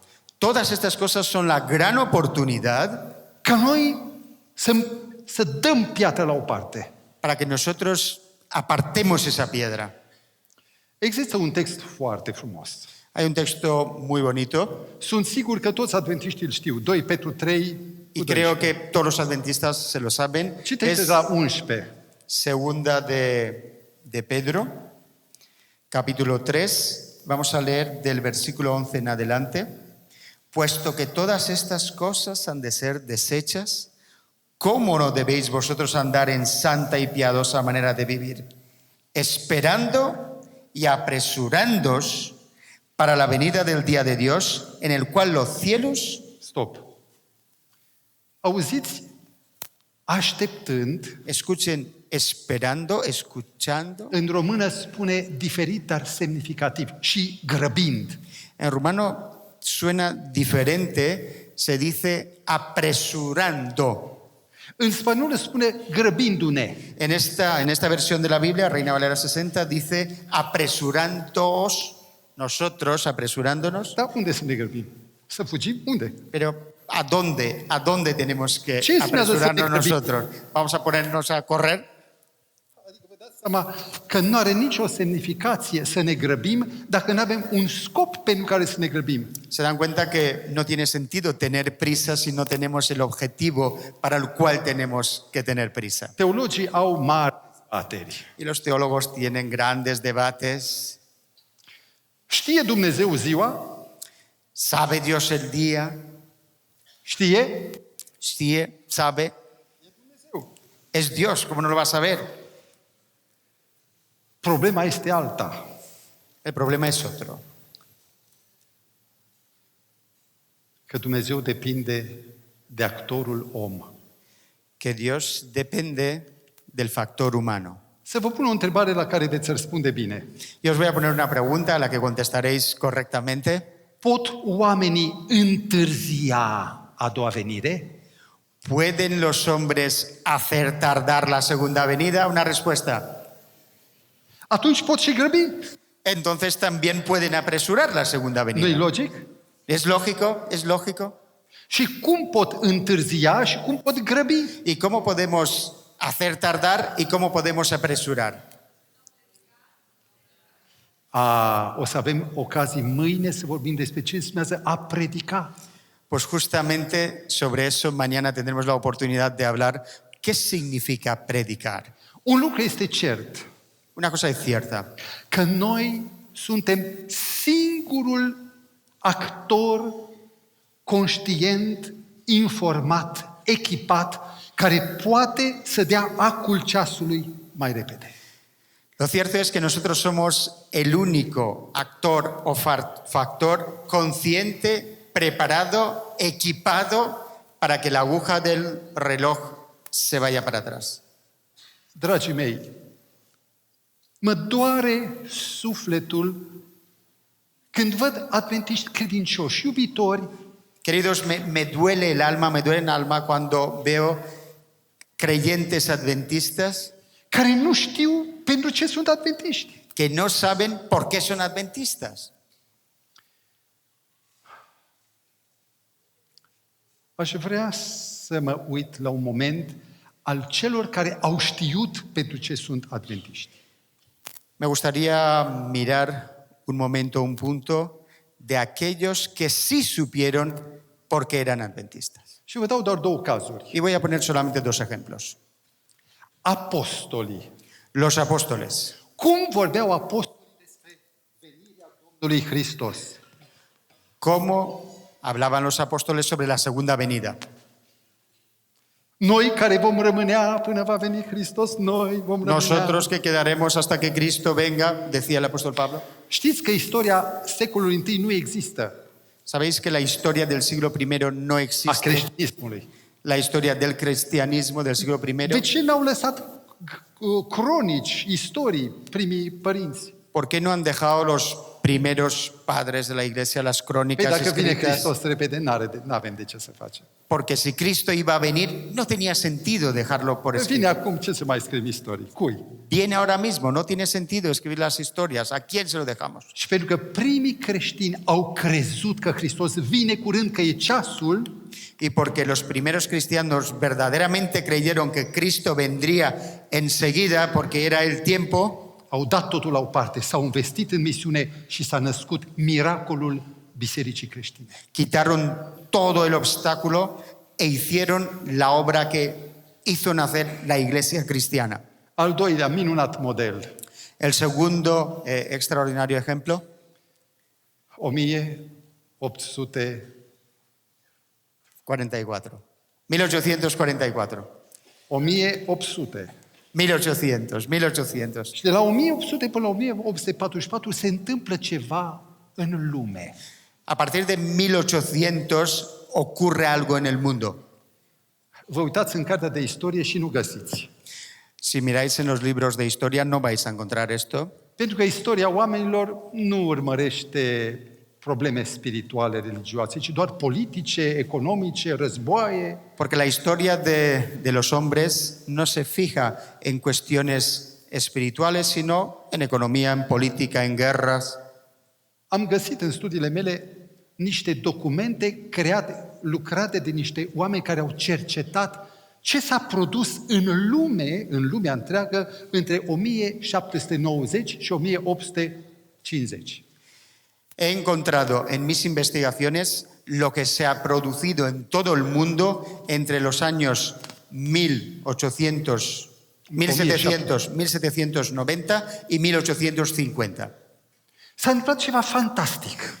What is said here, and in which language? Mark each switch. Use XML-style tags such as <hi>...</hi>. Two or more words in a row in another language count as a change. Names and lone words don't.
<es>todas estas cosas son la gran oportunidad</es> <ro>ca noi să dăm piatra la o parte.</ro> <es>para que nosotros apartemos esa piedra.</es> <ro>Există un text foarte frumos.</ro> <es>Hay un texto muy bonito</es> <ro>Sunt sigur că toți adventiștii îl știu. 2 Petru 3,</ro> <es>y creo que todos los adventistas se lo saben.</es> <ro>Citește</ro> <es>Es</es> <ro>la 11.</ro> <es>Segunda de Pedro, capítulo 3, vamos a leer del versículo 11 en adelante. Puesto que todas estas cosas han de ser desechas, ¿cómo no debéis vosotros andar en santa y piadosa manera de vivir, esperando y apresurándoos para la venida del día de Dios, en el cual los cielos...</es> <ro>Stop. Auziți? Așteptând,</ro> <es>Escuchen, esperando, escuchando.</es> <ro>în română spune diferit, dar semnificativ. Și grăbind.</ro> <es>En rumano suena diferente, se dice apresurando.</es> <ro>În spaniolă spune grăbindu-ne.</ro> <es>En esta versión de la Biblia, Reina Valera 60, dice apresurándoos, nosotros apresurándonos.</es> <ro>Dar unde să ne grăbim? Să fugim? Unde?</ro> <es>Pero ¿a dónde tenemos que ¿Qué es una apresurarnos docena de nosotros? ¿Vamos a ponernos a correr?</es> <ro>Adică vă dați seama că nu are nicio semnificație să ne grăbim dacă nu avem un scop pentru care să ne grăbim.</ro> <es>Se dan cuenta que no tiene sentido tener prisa si no tenemos el objetivo para el cual tenemos que tener prisa.</es> <ro>Teologii au mari dezbateri.</ro> <es>Y los teólogos tienen grandes debates.</es> <ro>Știe Dumnezeu ziua?</ro> <es>¿Sabe Dios el día?</es> <ro>Știe?</ro> <es>¿Sabe? Es Dios, ¿cómo no lo va a saber?</es> <ro>Problema este alta.</ro> <es>El problema es otro.</es> <ro>Că Dumnezeu depinde de actorul om.</ro> <es>Que Dios depende del factor humano.</es> <ro>Să vă pun o întrebare la care veți răspunde bine.</ro> <es>Y os voy a poner una pregunta a la que contestaréis correctamente.</es> <ro>Pot oamenii întârzia a doua venire?</ro> <es>¿Pueden los hombres hacer tardar la segunda venida? Una respuesta.</es> <ro>Atunci pot și grăbi.</ro> <es>Entonces también pueden apresurar la segunda</es> <ro>Nu-i</ro> <es>venida.</es> <ro>logic?</ro> <es>¿Es lógico? ¿Es lógico?</es> <ro>Și cum pot întârzia și cum pot grăbi?</ro> <es>¿Y cómo podemos hacer tardar y cómo podemos apresurar?</es> <ro>O să avem ocazii mâine să vorbim despre ce înseamnă a predica.</ro> <es>Pues justamente sobre eso mañana tendremos la oportunidad de hablar qué significa predicar.</es> <ro>Un lucru este cert,</ro> <es>Una cosa es cierta,</es> <ro>că noi suntem singurul actor conștient, informat, echipat, care poate să dea acul ceasului mai repede.</ro> <es>lo cierto es que nosotros somos el único actor o factor consciente, preparado, equipado para que la aguja del reloj se vaya para atrás.</es> <ro>Dragii mei, mă doare sufletul când văd adventiști credincioși, iubitori,</ro> <es>Queridos, me duele el alma, me duele el alma cuando veo creyentes adventistas</es> <ro>care nu știu pentru ce sunt adventiști.</ro> <es>que no saben por qué son adventistas.</es> <ro>Aș vrea să mă uit la un moment al celor care au știut pentru ce sunt adventiști.</ro> <es>Me gustaría mirar un momento, un punto de aquellos que sí supieron por qué eran adventistas.</es> <ro>Și vă dau doar două cazuri.</ro> <es>Y voy a poner solamente dos ejemplos.</es> <ro>Apostolii.</ro> <es>Los apóstoles.</es> <ro>Cum vorbeau apostolii despre venirea Domnului Hristos?</ro> <es>¿Cómo hablaban los apóstoles sobre la segunda venida?</es> <ro>Noi care vom rămânea până va veni Hristos, noi vom rămânea.</ro> <es>Nosotros que quedaremos hasta que Cristo venga, decía el apóstol Pablo.</es> <ro>Știți că istoria secolului I nu există,</ro> <es>¿Sabéis que la historia del siglo I no</es> <ro>a</ro> <es>existe?</es> <ro>creștinismului.</ro> <es>La historia del cristianismo del siglo I.</es> <ro>De ce n-au lăsat cronici, istorii, primii părinți?</ro> <es>¿Por qué no han dejado los primeros padres de la iglesia las</es> <ro>Păi</ro> <es>crónicas</es> <ro>dacă vine</ro> <es>escritas?</es> <ro>Hristos repede, n-avem de ce să facem.</ro> <es>Porque si Cristo iba a venir, no tenía sentido dejarlo por</es> <ro>Vine</ro> <es>escrito.</es> <ro>acum, ce să mai scriem istorii? Cui?</ro> <es>Viene ahora mismo, no tiene sentido escribir las historias. ¿A quién se lo dejamos?</es> <ro>Și pentru că primii creștini au crezut că Hristos vine curând, că e ceasul,</ro> <es>Y porque los primeros cristianos verdaderamente creyeron que Cristo vendría enseguida porque era el tiempo,</es> <ro>au dat totul la o parte, s-au investit în misiune și s-a născut miracolul Bisericii creștine.</ro> <es>quitaron todo el obstáculo e hicieron la obra que hizo nacer la iglesia cristiana.</es> <ro>Al doilea minunat model,</ro> <es>El segundo extraordinario ejemplo,</es> <ro>1844.</ro> <es>1844.</es> <ro>1800.</ro> <es>1800.</es> <ro>Și de la 1800 până la 1844 se întâmplă ceva în lume.</ro> <es>A partir de 1800 ocurre algo en el mundo.</es> <ro>Vă uitați în cartea de istorie și nu găsiți.</ro> <es>Si miráis en los libros de historia no vais a encontrar esto,</es> <ro>Pentru că istoria oamenilor nu urmărește probleme spirituale, religioase, ci doar politice, economice, războaie.</ro> <es>Porque la historia de los hombres no se fija en cuestiones espirituales, sino en economía, en política, en guerras.</es> <ro>Am găsit în studiile mele niște documente lucrate de niște oameni care au cercetat ce s-a produs în lumea întreagă, între 1790 și 1850.</ro> <es>He encontrado en mis investigaciones lo que se ha producido en todo el mundo entre los años 1700, 1790 y 1850.</es> <ro>S-a întâmplat ceva fantastic,</ro>